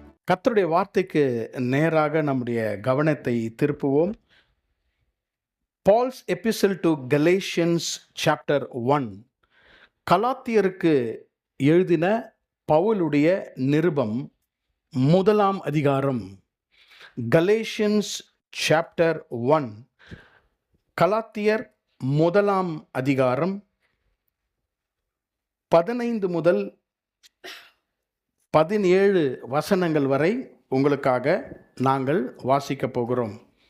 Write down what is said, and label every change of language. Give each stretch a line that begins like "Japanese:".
Tamil: கர்த்தருடைய வார்த்தைக்கு நேராக நம்முடைய கவனத்தை திருப்புவோம்.
English: Paul's epistle to Galatians chapter 1.
Tamil: கலாத்தியருக்கு எழுதின பவுலுடைய நிருபம் முதலாம் அதிகாரம். Galatians chapter 1. கலாத்தியர் முதலாம் அதிகாரம் 15 முதல் 17 வசனங்கள் வரை உங்களுக்காக நாங்கள் வாசிக்க போகிறோம்.